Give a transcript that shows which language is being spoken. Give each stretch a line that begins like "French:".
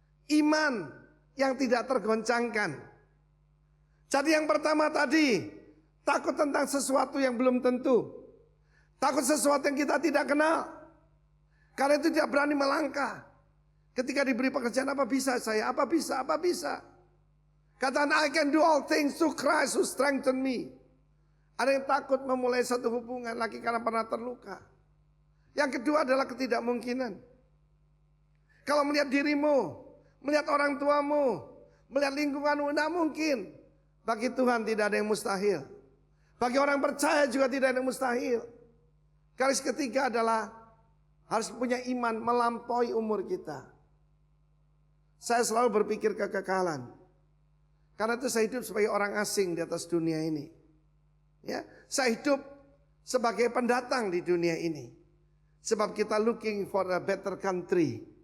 Indonesian: Iman yang tidak tergoncangkan. Jadi yang pertama tadi, takut tentang sesuatu yang belum tentu. Takut sesuatu yang kita tidak kenal. Karena itu tidak berani melangkah. Ketika diberi pekerjaan, apa bisa saya? Apa bisa? Apa bisa? Katakan,
English: I can do all things through Christ who strengthen me.
Indonesian: Ada yang takut memulai satu hubungan lagi karena pernah terluka. Yang kedua adalah ketidakmungkinan. Kalau melihat dirimu, melihat orang tuamu, melihat lingkunganmu, tidak mungkin. Bagi Tuhan tidak ada yang mustahil. Bagi orang percaya juga tidak ada yang mustahil. Garis ketiga adalah harus punya iman melampaui umur kita. Saya selalu berpikir kekekalan. Karena itu saya hidup sebagai orang asing di atas dunia ini. Ya, saya hidup sebagai pendatang di dunia ini. Sebab kita
English: looking for a better country.